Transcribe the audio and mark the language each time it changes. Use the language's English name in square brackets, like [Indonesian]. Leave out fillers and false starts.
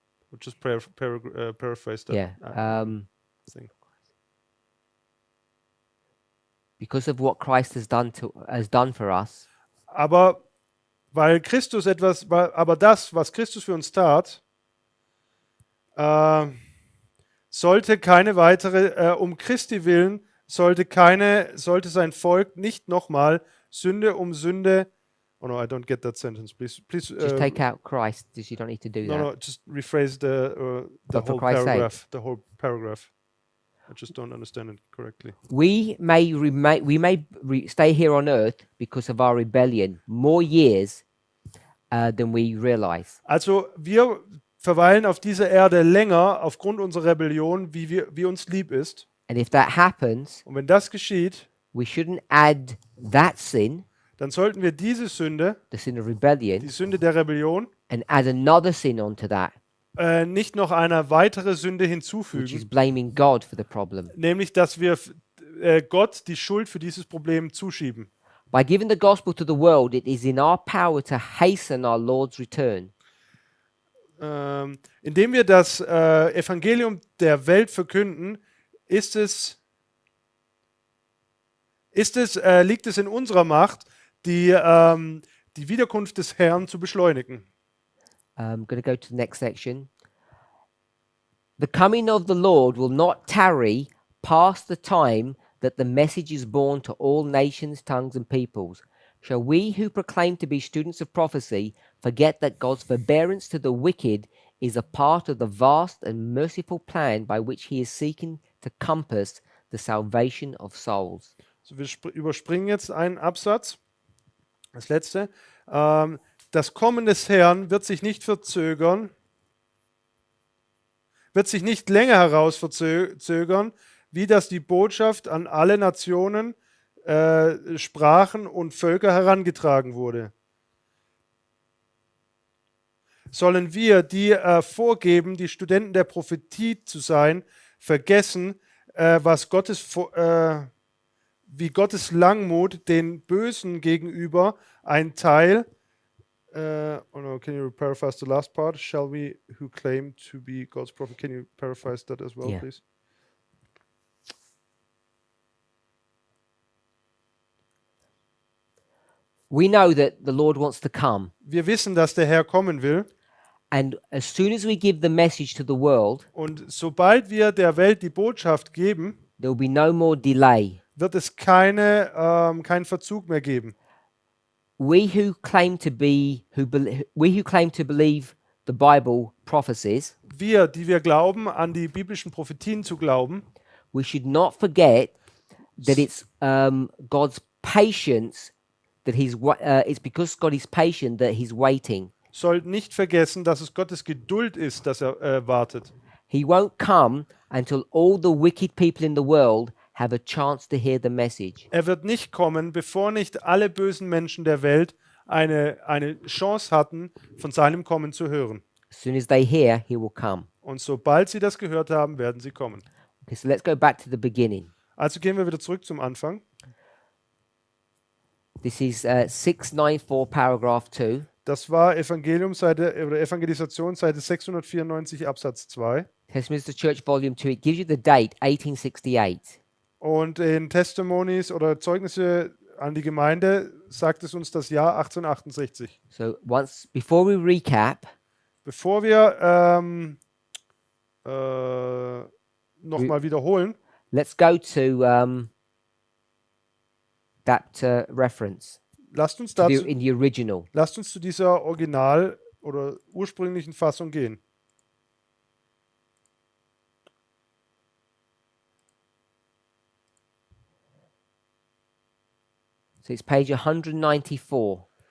[English] We'll just paraphrase that Yeah. thing. because of what Christ has done for us, [German] Aber aber das, was Christus für uns tat, sollte keine weitere, um Christi willen, sollte sein Volk nicht nochmal Sünde um Sünde. [English] Oh no, I don't get that sentence. Please, just take out Christ. You don't need to do that. no, just rephrase the But for whole Christ's sake. paragraph. The whole paragraph. I just don't understand it correctly. We may stay here on earth because of our rebellion more years than we realize. [German] Also wir verweilen auf dieser Erde länger aufgrund unserer Rebellion, wie uns lieb ist. [English] And if that happens, [German] Und wenn das geschieht, [English] we shouldn't add that sin, [German] dann sollten wir diese Sünde, [English] the sin of [German] die [English] rebellion, [German] Sünde der Rebellion, [English] and add another sin onto that, [German] nicht noch eine weitere Sünde [English] which is [German] hinzufügen, [English] blaming God for the problem. [German] nämlich dass wir Gott die Schuld für dieses Problem zuschieben. [English] By giving the gospel to the world, it is in our power to hasten our Lord's return. [German] Indem wir das Evangelium der Welt verkünden, liegt es in unserer Macht, die Wiederkunft des Herrn zu beschleunigen. [English] I'm going to go to the next section. The coming of the Lord will not tarry past the time that the message is borne to all nations, tongues, and peoples. Shall we who proclaim to be students of prophecy forget that God's forbearance to the wicked is a part of the vast and merciful plan by which he is seeking to compass the salvation of souls? [German] So, wir überspringen jetzt einen Absatz. Das letzte. Das Kommen des Herrn wird sich nicht verzögern, wird sich nicht länger herausverzögern, wie das die Botschaft an alle Nationen, Sprachen und Völker herangetragen wurde. Sollen wir, die vorgeben, die Studenten der Prophetie zu sein, vergessen, wie Gottes Langmut den Bösen gegenüber ein Teil. [English] Oh no, can you paraphrase the last part? Shall we, who claim to be God's prophet? Can you paraphrase that as well, Yeah. please? We know that the Lord wants to come, [German] Wir wissen, dass der Herr kommen will. [English] and as soon as we give the message to the world, [German] Und sobald wir der Welt die Botschaft geben, [English] there will be no more delay. [German] wird es keinen Verzug mehr geben. [English] We who claim to believe the Bible prophecies, [German] Wir, die wir glauben, an die biblischen Prophetien zu glauben, [English] we should not forget that it's God's patience that it's because God is patient that he's waiting. [German] sollten nicht vergessen, dass es Gottes Geduld ist, dass er wartet. [English] He won't come until all the wicked people in the world have a chance to hear the message. [German] Er wird nicht kommen, bevor nicht alle bösen Menschen der Welt eine Chance hatten, von seinem Kommen zu hören. [English] As soon as they hear, he will come. [German] Und sobald sie das gehört haben, werden sie kommen. [English] Okay, so let's go back to the beginning. [German] Also gehen wir wieder zurück zum Anfang. [English] This is 694, paragraph 2. [German] Das war Evangelisation, Seite 694, Absatz 2. [English] Testimonies to Church, Volume 2. It gives you the date, 1868. [German] Und in Testimonies oder Zeugnisse an die Gemeinde sagt es uns das Jahr 1868. [English] So before we recap, [German] Bevor wir nochmal wiederholen, [English] let's go to that reference [German] lasst uns [English] in the original. [German] zu dieser Original- oder ursprünglichen Fassung gehen. [English] So it's page 194,